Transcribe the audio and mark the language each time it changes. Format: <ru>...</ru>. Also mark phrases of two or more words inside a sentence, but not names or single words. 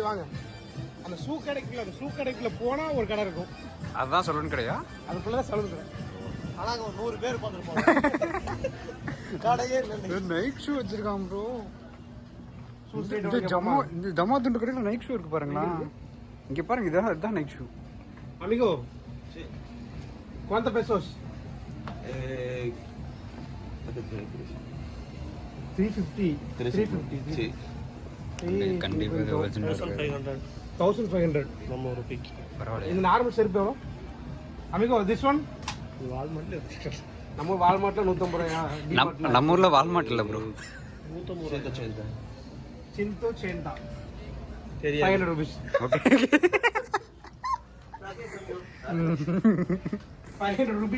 <ta>வாங்க அந்த ஷூ கடைக்குள்ள போனா ஒரு கடை இருக்கும், அதுதான் சலூன் கடையா? அதுக்குள்ளதான் சலூன் கடை. ஆனா 100 பேர் பார்த்துருப்பாங்க. கடையே</ta> <en>Nike shoe</en> <ta>வச்சிருக்கான் ப்ரோ. இந்த ஜமா துண்டு கடையில்</ta> <en>Nike shoe</en> <ta>இருக்கு பாருங்களா. இங்க பாருங்க, இதுதான்</ta> <en>Nike shoe.</en> <es>Amigo, ¿cuántos pesos? 350. 350. Sí.</es> <ta>கண்டிப்பா இது ஒரிஜினல் 1500 நம்ம ரூபாய்க்கு. பரவாயில்லை. இந்த நார்மல் செருப்பு எவ்வளோ?</ta> <es>Amigo,</es> <en>this one?</en> <ta>நம்ம வால்மார்ட்ல 150 ரூபாயா? நம்ம ஊர்ல வால்மார்ட் இல்ல ப்ரோ. 180. 180. தெரியாது.</ta> <en>500 rupees. ஓகே. 500 rupees.</en>